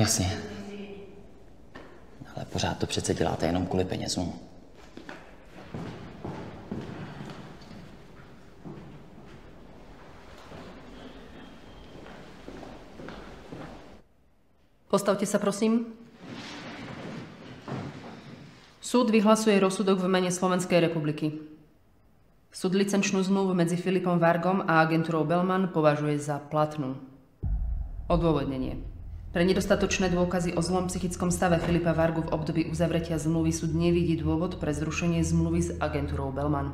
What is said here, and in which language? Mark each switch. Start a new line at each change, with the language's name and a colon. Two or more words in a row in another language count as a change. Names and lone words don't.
Czech: Jasně. Ale pořád to přece děláte jenom kvůli penězům.
Slovak: Postavte sa, prosím. Súd vyhlasuje rozsudok v mene Slovenskej republiky. Súd licenčnú zmluvu medzi Filipom Vargom a agentúrou Bellman považuje za platnú. Odôvodnenie. Pre nedostatočné dôkazy o zlom psychickom stave Filipa Vargu v období uzavretia zmluvy súd nevidí dôvod pre zrušenie zmluvy s agentúrou Bellman.